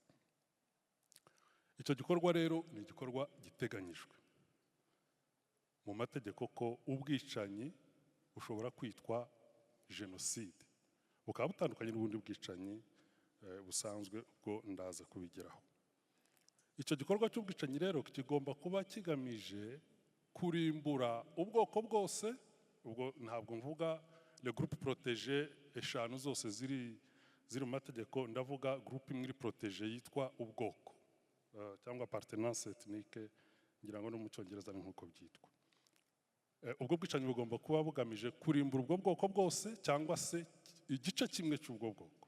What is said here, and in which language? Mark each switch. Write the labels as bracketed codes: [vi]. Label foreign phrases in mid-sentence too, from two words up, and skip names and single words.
[rw] Icyo gikorwa rero ni igikorwa giteganyijwe mu mategeko ko ubwicanyi bushobora kwitwa jenoside, bukaba butandukanye n'ubundi bwicanyi busanzwe, ubwo ndaza kubigeraho. Icyo gikorwa cy'ubwicanyi rero kigomba kuba kigamije kurimbura ubwoko bwose. Ubwo ntabwo mvuga [fr] le groupe protégé [rw] eshanu zose ziri mu mategeko, ndavuga groupe imwe iri protégé yitwa ubwoko cyangwa [fr] appartenance ethnique, [rw] ngira ngo no mu Cyongereza ni nk'uko byitwa. Ubwo bwicanyi bugomba kuba bugamije kurimbura ubwo bwoko bwose cyangwa se igice kimwe cy'ubwo bwoko.